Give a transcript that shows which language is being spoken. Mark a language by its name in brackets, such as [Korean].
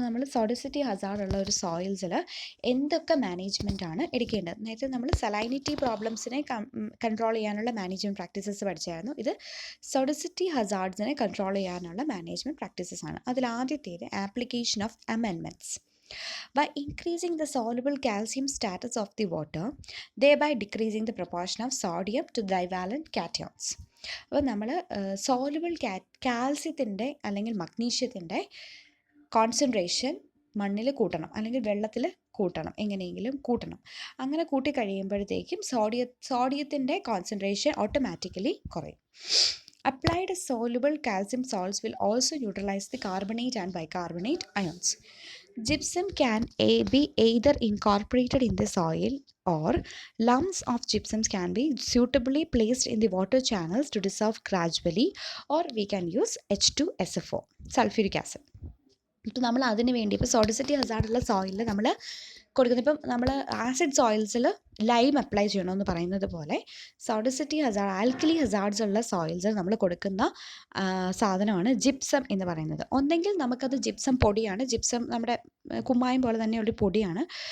[Malayalam] നമ്മൾ സോഡിസിറ്റി ഹസാർഡ് ഉള്ള ഒരു സോയിൽസിൽ എന്തൊക്കെ മാനേജ്മെൻ്റ് ആണ് എടുക്കേണ്ടത്? നേരത്തെ നമ്മൾ സലൈനിറ്റി പ്രോബ്ലംസിനെ കൺട്രോൾ ചെയ്യാനുള്ള മാനേജ്മെൻറ്റ് പ്രാക്ടീസസ് പഠിച്ചായിരുന്നു. ഇത് സോഡിസിറ്റി ഹസാർഡ്സിനെ കൺട്രോൾ ചെയ്യാനുള്ള മാനേജ്മെൻറ്റ് പ്രാക്ടീസസ് ആണ്. അതിൽ ആദ്യത്തേത് application of amendments. [English] By increasing the soluble calcium status of the water, thereby decreasing the proportion of sodium to divalent cations. [Malayalam] അപ്പോൾ നമ്മൾ സോലുബിൾ കാൽസ്യത്തിൻ്റെ അല്ലെങ്കിൽ മഗ്നീഷ്യത്തിൻ്റെ കോൺസെൻട്രേഷൻ മണ്ണിൽ കൂട്ടണം അല്ലെങ്കിൽ വെള്ളത്തിൽ കൂട്ടണം, എങ്ങനെയെങ്കിലും കൂട്ടണം. അങ്ങനെ കൂട്ടിക്കഴിയുമ്പോഴത്തേക്കും സോഡിയത്തിൻ്റെ കോൺസെൻട്രേഷൻ ഓട്ടോമാറ്റിക്കലി കുറയും. [English] Applied soluble calcium salts will also neutralize the carbonate and bicarbonate ions. Gypsum can be either incorporated in the soil or lumps of gypsums can be suitably placed in the water channels to dissolve gradually, or we can use H2SO4, sulfuric acid. [Malayalam] ഇപ്പോൾ നമ്മൾ അതിന് വേണ്ടി ഇപ്പോൾ സോഡിസിറ്റി ഹസാർഡുള്ള സോയിലിൽ നമ്മൾ കൊടുക്കുന്നത്, ഇപ്പം നമ്മൾ acid സോയിൽസിൽ lime apply ചെയ്യണമെന്ന് പറയുന്നത് പോലെ സോഡിസിറ്റി ഹസാർഡ്, ആൽക്കലി ഹസാർഡ്സ് ഉള്ള സോയിൽസിൽ നമ്മൾ കൊടുക്കുന്ന സാധനമാണ് ജിപ്സം എന്ന് പറയുന്നത്. ഒന്നെങ്കിൽ നമുക്കത് ജിപ്സം പൊടിയാണ്, ജിപ്സം നമ്മുടെ കുമ്മായം പോലെ തന്നെയുള്ള പൊടിയാണ്.